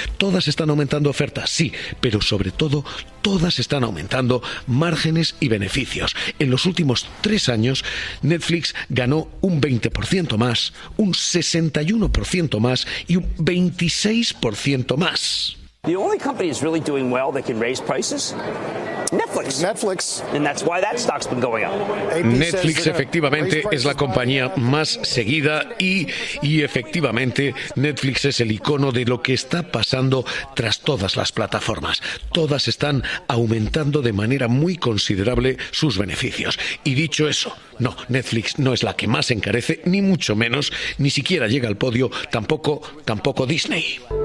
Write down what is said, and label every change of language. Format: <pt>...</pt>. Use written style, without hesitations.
<es>Todas están aumentando ofertas, sí, pero sobre todo, todas están aumentando márgenes y beneficios. En los últimos 3 años, Netflix ganó un 20% más, un 61% más y un 26% más.</es> <en>The only company that's really doing well that can raise prices? Netflix. And that's why that stock's been going up.</en> <es>Netflix efectivamente es la compañía más seguida y efectivamente Netflix es el icono de lo que está pasando tras todas las plataformas. Todas están aumentando de manera muy considerable sus beneficios. Y dicho eso, no, Netflix no es la que más encarece, ni mucho menos, ni siquiera llega al podio, tampoco Disney.</es>